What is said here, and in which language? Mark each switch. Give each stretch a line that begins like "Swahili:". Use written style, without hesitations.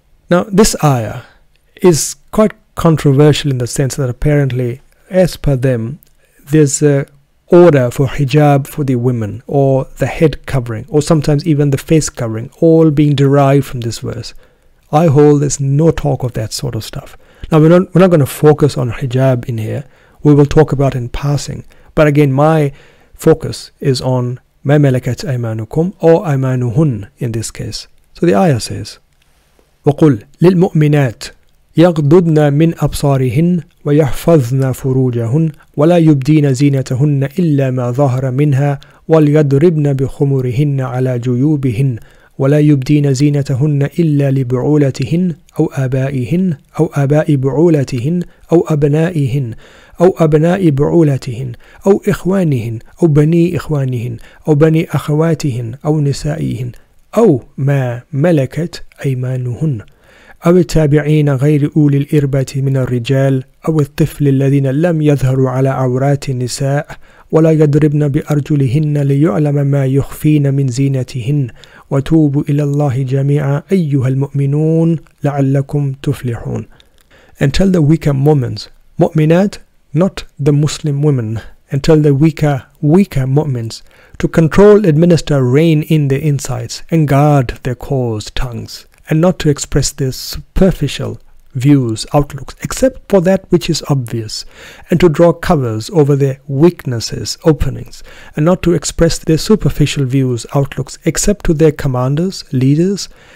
English: Now this ayah is quite controversial in the sense that apparently, as per them, there's a order for hijab for the women, or the head covering, or sometimes even the face covering, all being derived from this verse. I hold there's no talk of that sort of stuff. Now we're not going to focus on hijab in here. We will talk about in passing. But again, my focus is on ما ملكت أيمانكم or aymanuhun in this case. So the ayah says,
Arabic: وَقُلْ لِلْمُؤْمِنَاتِ يَغْضُضْنَ مِنْ أَبْصَارِهِنَّ وَيَحْفَظْنَ فُرُوجَهُنَّ وَلَا يُبْدِينَ زِينَتَهُنَّ إِلَّا مَا ظَهَرَ مِنْهَا وَلْيَضْرِبْنَ بِخُمُرِهِنَّ عَلَى جُيُوبِهِنَّ ولا يبدين زينتهن إلا لبعولتهن أو آبائهن أو آباء بعولتهن أو أبنائهن أو أبناء بعولتهن أو إخوانهن أو بني إخوانهن أو بني أخواتهن أو نسائهن أو ما ملكت أيمانهن أو التابعين غير أولي الإربة من الرجال أو الطفل الذين لم يظهروا على عورات النساء ولا يضربن بأرجلهن ليعلم ما يخفين من زينتهن وتوبوا إلى الله جميعا أيها المؤمنون لعلكم تفلحون.
English: And tell the weaker mu'mins, mu'minat, not the Muslim women, and tell the weaker mu'mins to control, administer, rein in their insides and guard their closed tongues, and not to express their superficial views, outlooks, except for that which is obvious, and to draw covers over their weaknesses, openings, and not to express their superficial views, outlooks, except to their commanders, leaders